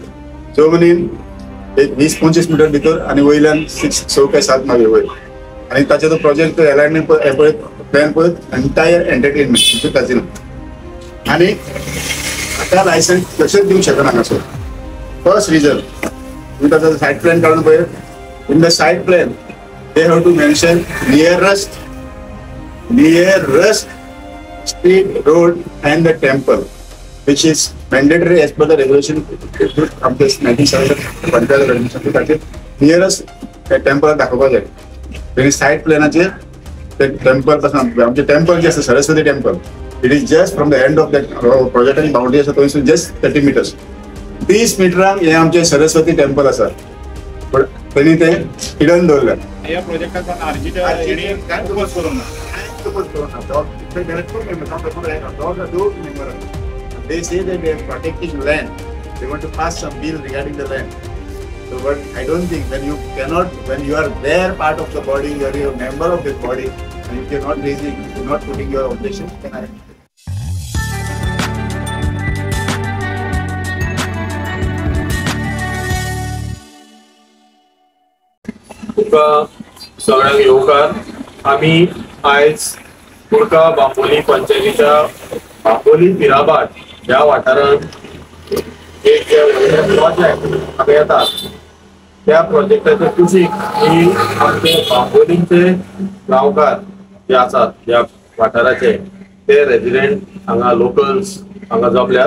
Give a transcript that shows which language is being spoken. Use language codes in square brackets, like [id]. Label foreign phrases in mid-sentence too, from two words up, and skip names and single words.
[kok] जमनीन एक 20-25 मिटर भितर आनी वयल्यान 6 काय 7 मागे वयर आणि ताचे तो [en] project alignment [kok] पळय प्लॅन पळय [en] entire entertainment casino [kok] आणि आता लायसन्स कशेंच दिवंक शकना हांगासर. [en] first reason [kok] तुम्ही ताचो [en] site plan [kok] काडून पळय [en] in the site plan they have to mention nearest street, road and the temple, which is mandatory as per the regulation of this 1970 panchayat regulation खातीर nearest temple [kok] दाखोवपाक जाय. तेणी सायट प्लॅनाचेर ते टेम्पल पासून आमचे टेम्पल जे आसा सरस्वती टेम्पल [en] it is just from the end of that [kok] प्रोजेक्टाची बाउंड्री आसा थंयसून जस्ट 30 meters 30 मिटरांक हे आमचे सरस्वती टेम्पल आसा पण तेणी ते हिडन दवरल्या. या प्रोजेक्टाचा आरजीच्या फोकस करून ना. [en] They say that they are protecting land. They want to pass some bill regarding the land. So, but I don't think when you are there, part of the body, you are a member of this body, and if you are not raising, you are not putting your objection, then I. [kok] सगळ्यांक येवकार. आम्ही आज कुडका बांबोली पंचायतीच्या बांबोली पिराबाट या वाठारात एक प्रोजेक्ट हांगा येता त्या प्रोजेक्टाच्या कुशीक ही आमचे बांबोलीचे गांवकार जे आसात या वाठाराचे ते रेजिडेंट हांगा लोकल्स हांगा जमल्यात.